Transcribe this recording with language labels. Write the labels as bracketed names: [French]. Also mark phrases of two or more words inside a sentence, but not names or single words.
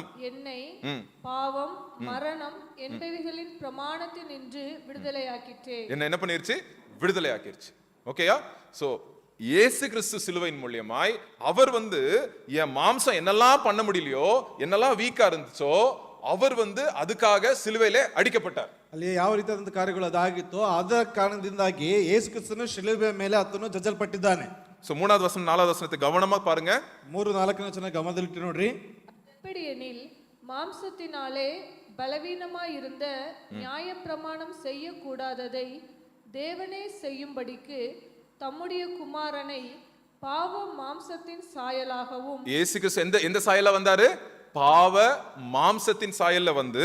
[Tamil] என்னை பாவம் மரணம் என்பவைகளின் பிரமாணத்தில் நின்று விடுதலையாக்கிற்றே. என்ன பண்ணிருச்சு? விடுதலையாக்கிருச்சு. ஓகேயா? சோ இயேசு கிறிஸ்து சிலுவையின் மூலமாய் அவர் வந்து என் மாம்சம் என்னெல்லாம் பண்ண முடியலையோ, என்னெல்லாம் வீக்கா இருந்துச்சோ, அவர் வந்து அதுக்காக சிலுவையிலே அடிக்கப்பட்டார். [Kannada] ಅಲ್ಲಿ ಯಾವ ರೀತಿಯಾದಂತ ಕಾರ್ಯಗಳು ಅದಾಗಿತ್ತು, ಅದರ ಕಾರಣದಿಂದಾಗಿ ಯೇಸು ಕ್ರಿಸ್ತನು ಶಿಲುಬೆಯ ಮೇಲೆ ಆತನು ಜಜ್ಜಲ್ಪಟ್ಟಿದ್ದಾನೆ. [Tamil] சோ 3வது வசனம் 4வது வசனத்தை கவனமா பாருங்க. [Kannada] 3-4ನೇ ವಚನ ಗಮನದಲ್ಲಿಟ್ಟು ನೋಡ್ರಿ. [Tamil] எப்படியெனில் மாம்சத்தினாலே பலவீனமாய் இருந்த நியாய பிரமாணம் செய்யக்கூடாததை தேவனே செய்யும்படிக்கு தம்முடைய குமாரனை பாவ மாம்சத்தின் சாயலாகவும், இயேசு கிறிஸ்து எந்த சாயலா வந்தாரு? பாவ மாம்சத்தின் சாயல்ல வந்து